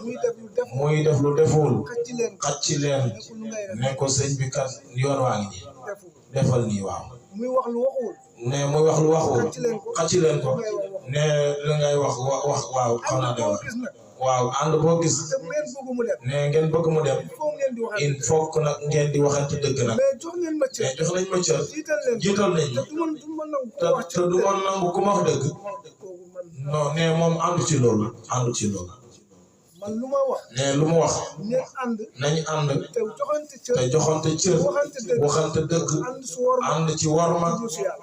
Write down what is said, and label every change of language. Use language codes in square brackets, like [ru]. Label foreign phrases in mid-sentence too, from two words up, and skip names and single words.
[wo] Muy def lu def. Muy def lu deful. Xëcc leen. Xëcc leen. Ne ko lu ngay def. Ne ko sëñ bi kat yoon waa ngi nii. Defu. Defal nii waaw. Muy wax lu waxul. Ne muy wax lu waxul. Xëcc leen ko. Xëcc leen ko. Lu ngay wax. Ne li ngay wax wa-, wax waaw xam naa Ànd de boo waaw. gis nag. Waaw ànd boo gis. Te bu ngeen bëgg mu dem. Ne ngeen bëgg mu dem. [fr] Il faut [wo] ngeen di waxante [fr] Il faut que [wo] nag ngeen di waxante dëgg nag. Mais jox leen ma cër. Mais jox nañ ma cër. Jiital leen. Jiital nañ. Te du ma, du ma nangu ku Te, wax te du ma nangu ku ma wax dëgg. Kooku man. Non, ne moom àndu ci loolu. Àndu ci loolu. Man lu ma wax. Ne lu mu wax. Ngeen ànd. Nañ ànd. Te joxante cër. Te joxante cër. Waxante dëgg. Waxante dëgg. Ànd si worma. Ànd ci worma. Ak ci Yàlla.